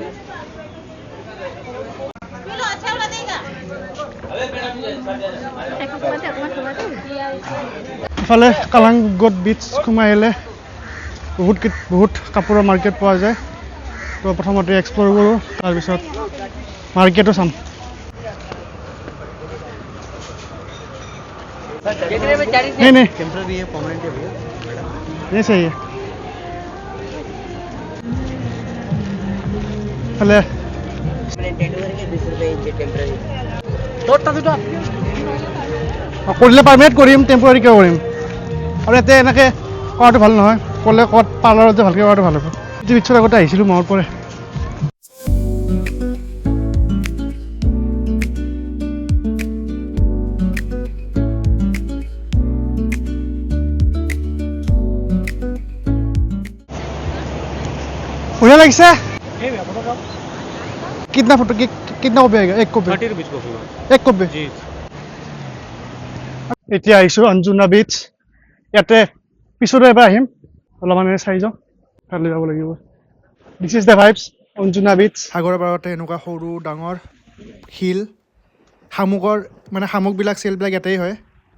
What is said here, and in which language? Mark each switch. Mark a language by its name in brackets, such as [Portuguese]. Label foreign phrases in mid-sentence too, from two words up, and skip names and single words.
[Assamese] ইফালে কালাংগত বিচ সোমাই আহিলে বহুত কাপোৰৰ মাৰ্কেট পোৱা যায়। তো প্ৰথমতে এক্সপ্ল'ৰ কৰোঁ, তাৰপিছত মাৰ্কেটো চাম। [Hindi] नहीं टेम्पररी है, परमानेंट है वो नहीं सही है। [Assamese] हेलो কৰিলে পাৰ্মানেণ্ট কৰিম, টেম্পৰাৰী কিয় কৰিম? আৰু ইয়াতে এনেকৈ কৰাটো ভাল নহয়, ক'লে ক'ত পাৰ্লাৰত যে ভালকৈ কৰাটো ভাল হ'ব। বিচৰ আগতে আহিছিলোঁ, মনত পৰে। बढ़िया लगছে। [Hindi] कितना फोटो कितना कॉपी आएगा? एक कॉपी 30 रुपीज कॉफी में एक कॉपी जी। [Assamese] এতিয়া আহিছোঁ অঞ্জুনা বিচ। ইয়াতে পিছতো এবাৰ আহিম, অলপমান চাই যাওঁ, কালি যাব লাগিব। [English] This is the vibes Anjuna Beach. [Assamese] সাগৰৰ পাৰতে এনেকুৱা সৰু ডাঙৰ শিল, শামুকৰ মানে শামুকবিলাক চেলবিলাক ইয়াতেই হয়।